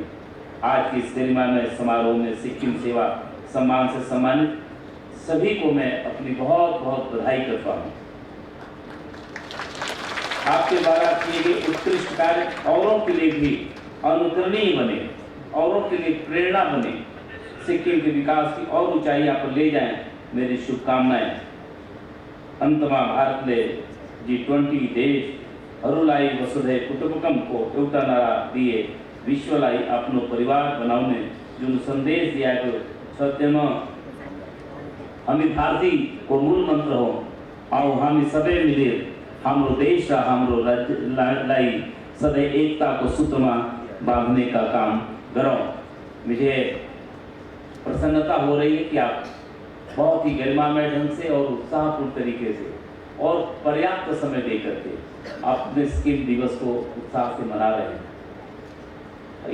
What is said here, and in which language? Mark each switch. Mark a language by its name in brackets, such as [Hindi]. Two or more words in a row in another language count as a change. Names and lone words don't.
[Hindi] आज के इस गरिमामय समारोह में सिक्किम सेवा सम्मान से सम्मानित सभी को मैं अपनी बहुत बहुत बधाई करता हूँ। आपके द्वारा किए गए उत्कृष्ट कार्य औरों के लिए भी अनुकरणीय बने, औरों के लिए प्रेरणा बने, सिक्किम के विकास की और ऊंचाइयां पर ले जाएं, मेरी शुभकामनाएं। [Nepali] अंतमा भारतले G20 देश हरूलाई वसुधैव कुटुम्बकमको एउटा नारा दिए विश्वलाई आफ्नो परिवार बनाउने जुन सन्देश दिएको छ त्यसमा हामी भारतीयको मूल मन्त्र हो, आओ हामी सबै मिलेर हाम्रो देश र हाम्रो राज्यलाई सधैँ [Hindi] एकता को सूत्र में बांधने का काम करो। मुझे प्रसन्नता हो रही है कि आप बहुत ही गरिमामय ढंग से और उत्साहपूर्ण तरीके से और पर्याप्त समय देकर के अपने सिक्किम दिवस को उत्साह से मना रहे हैं।